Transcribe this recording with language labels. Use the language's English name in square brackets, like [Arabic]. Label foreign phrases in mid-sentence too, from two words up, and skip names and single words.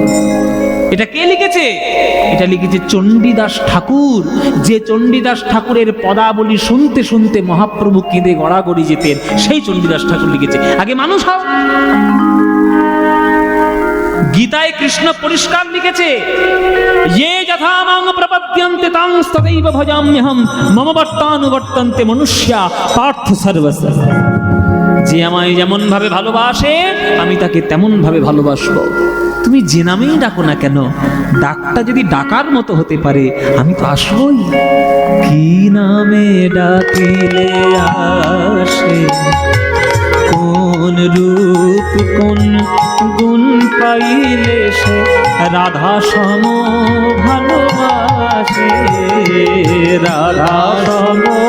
[Bangla] এটা কে লিখেছে? এটা লিখেছে চণ্ডীদাস ঠাকুর। যে চণ্ডীদাস ঠাকুরের পদাবলী শুনতে শুনতে মহাপ্রভু কেঁদে গড়াগড়ি যেতেন, সেই চণ্ডীদাস ঠাকুর লিখেছে আগে মানুষ হও। গীতায় কৃষ্ণ পরিষ্কার লিখেছে, [Sanskrit] ये यथा मां प्रपद्यन्ते तां तथैव भजाम्यहं मम वर्तानुवर्तन्ते मनुष्या पार्थ सर्वस्य। [Bangla] যে আমায় যেমন ভাবে ভালোবাসে আমি তাকে তেমন ভাবে ভালোবাসবো। তুমি যে নামেই ডাকো না কেন, ডাকটা যদি ডাকার মতো হতে পারে আমি তো আসবই। কি নামে ডাকিলে আসে, কোন রূপ কোন গুণ পাইলে সে রাধা সম ভালোবাসে, রাধা সম